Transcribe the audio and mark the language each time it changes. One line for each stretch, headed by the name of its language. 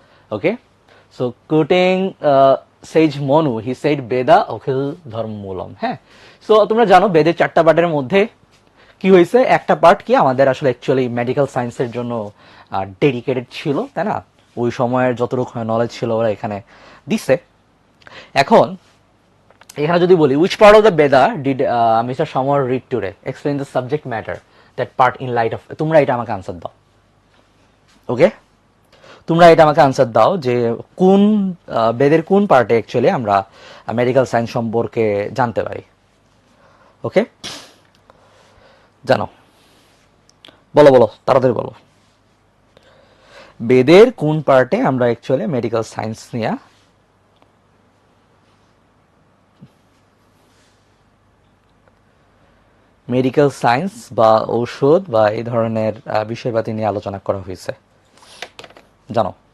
English: Okay, so quoting sage Monu, he said
Sanskrit: Veda Akhil Dharma Moolam.
Bangla: হ্যাঁ, so তোমরা জানো বেদের 4টা পার্টের মধ্যে কি হয়েছে, একটা পার্ট কি আমাদের আসলে অ্যাকচুয়ালি মেডিকেল সায়েন্সের জন্য ডেডিকেটেড ছিল, তাই না? ওই সময়ের যতটুকু নলেজ ছিল ওরা এখানে দিছে। এখন এখানে যদি বলি
English: which part of the Veda did Mr. Samar read today, explain the subject matter that part in light of,
Bangla: তোমরা এটা আমাকে আনসার দাও। ওকে, তোমরা এটা আমাকে আনসার দাও যে কোন বেদের কোন পার্টে অ্যাকচুয়ালি আমরা মেডিকেল সায়েন্স সম্পর্কে জানতে পারি। ওকে, জানো, বলো বলো তাড়াতাড়ি বলো, বেদের কোন পার্টে আমরা অ্যাকচুয়ালি মেডিকেল সায়েন্স নিয়ে মেডিকেল সায়েন্স বা ঔষধ বা এই ধরনের বিষয়পাতি নিয়ে আলোচনা করা হয়েছে, জানো?